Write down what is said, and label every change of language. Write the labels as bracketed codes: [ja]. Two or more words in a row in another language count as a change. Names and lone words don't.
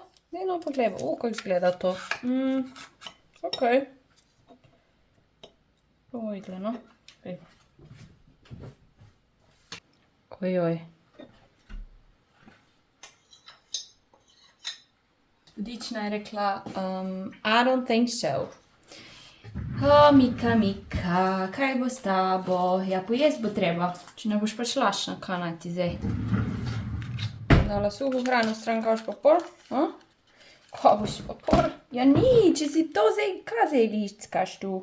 [sl] Daj no poglej, kako izgleda to. Ok. Bomo videli, no. Ojoj. Gospodična je rekla, [en] I don't think so. [sl] Mika, kaj bo s tabo? Ja, pojesti bo treba. Če ne boš pač lačna, kaj naj ti zdaj? Dala suho hrano stran, kaj boš pa pol? Kaj boš pa pol? Ja ni, če si to zdaj, kaj zdaj ličkaš tu?